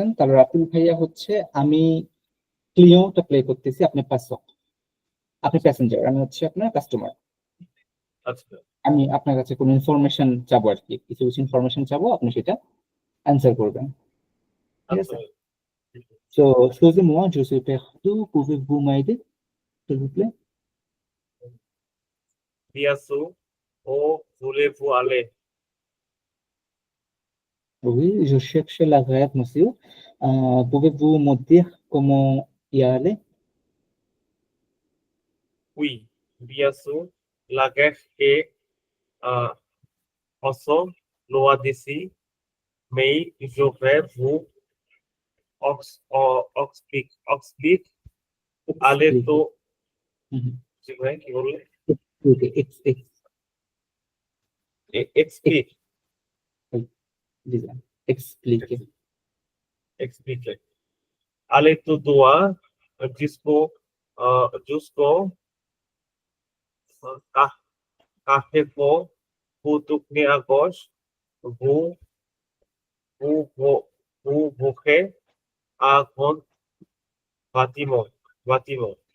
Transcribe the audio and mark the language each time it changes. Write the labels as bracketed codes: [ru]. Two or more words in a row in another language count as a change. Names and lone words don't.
[bn] তাহলে রাতুল ভাইয়া হচ্ছে, আমি ক্লিওটা প্লে করতেছি, আপনি পাসক, আপনি প্যাসেঞ্জার, আমি হচ্ছে আপনার কাস্টমার। আচ্ছা আমি আপনার কাছে কোনো ইনফরমেশন চাবো আর কি, কিছু কিছু ইনফরমেশন চাবো, আপনি সেটা অ্যান্সার করবেন, ঠিক আছে? আচ্ছা। [en] So, [fr] excusez-moi, je suis perdu, pouvez-vous m'aider, s'il vous plaît? Biasu, où voulez-vous aller? Oui, je cherche la grève, monsieur. Pouvez-vous me dire comment y aller? Oui, Biasu, la guerre est euh, aussi loin d'ici, mais je vais vous expliquer. Allez Expliquez. [bn] তো Mhm. জি ভাই কি বললেন? [fr] Expliquez, Explique, disons, expliquez. explique. Allez tout droit jusqu'au Carrefour, vous tournez à gauche, vous vous verrez un grand bâtiment.